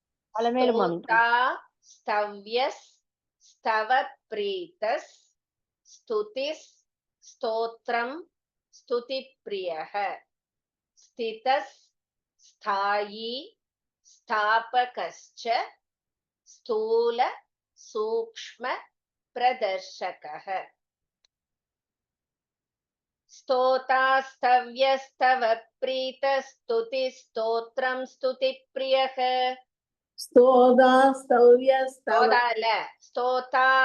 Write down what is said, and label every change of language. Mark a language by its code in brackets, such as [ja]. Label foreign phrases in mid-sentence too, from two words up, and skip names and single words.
[sa] स्तव्यस् स्तव प्रीतस् स्तुतिस् स्तोत्रं स्तुति प्रियः स्थितस् स्थायी स्थापकश्च स्थूल सूक्ष्म प्रदर्शकः स्तोता स्तव्यस्तव प्रीतस्तुति स्तोत्रं स्तुतिप्रियः स्तोता स्तव्यस्तव स्तोता